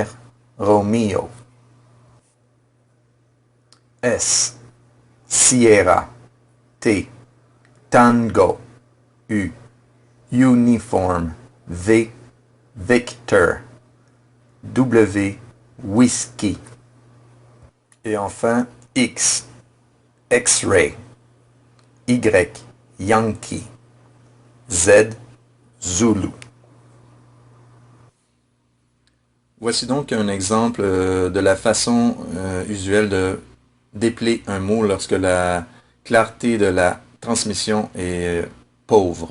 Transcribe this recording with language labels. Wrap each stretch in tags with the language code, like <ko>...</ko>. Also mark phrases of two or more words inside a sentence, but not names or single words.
<fr>Romeo. S. Sierra. T. Tango. U. Uniform. V. Victor. W. Whiskey. Et enfin, X. X-ray. Y, Yankee. Z, Zulu. Voici donc un exemple de la façon usuelle de dépeler un mot lorsque la clarté de la transmission est pauvre.</fr>